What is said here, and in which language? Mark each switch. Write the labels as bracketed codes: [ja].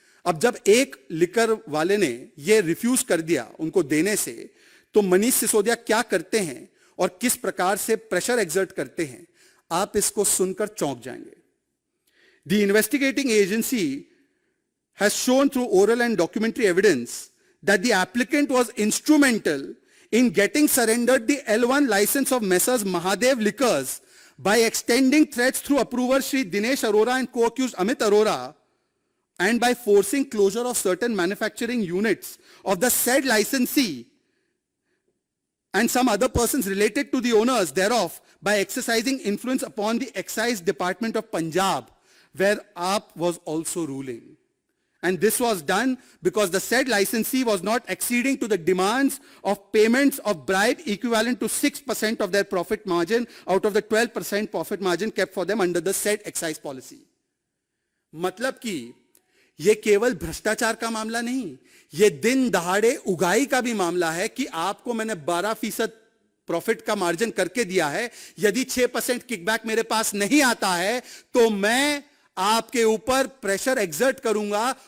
[hi] अब जब एक लिकर वाले ने यह रिफ्यूज कर दिया उनको देने से, तो मनीष सिसोदिया क्या करते हैं और किस प्रकार से प्रेशर एक्सर्ट करते हैं, आप इसको सुनकर चौंक जाएंगे। [en] The investigating agency has shown through oral and documentary evidence that the applicant was instrumental in getting surrendered the L1 license of Messrs. Mahadev Liquors by extending threats through approver Shri Dinesh Arora and co-accused Amit Arora, and by forcing closure of certain manufacturing units of the said licensee and some other persons related to the owners thereof by exercising influence upon the Excise Department of Punjab, where AAP was also ruling. And this was done because the said licensee was not acceding to the demands of payments of bribe equivalent to 6% of their profit margin out of the 12% profit margin kept for them under the said excise policy. [hi] मतलब कि ये केवल भ्रष्टाचार का मामला नहीं, ये दिन दहाड़े उगाई का भी मामला है कि आपको मैंने 12% प्रॉफिट का मार्जिन करके दिया है, यदि 6% किकबैक मेरे पास नहीं आता है तो मैं आपके ऊपर प्रेशर एक्सर्ट करूंगा।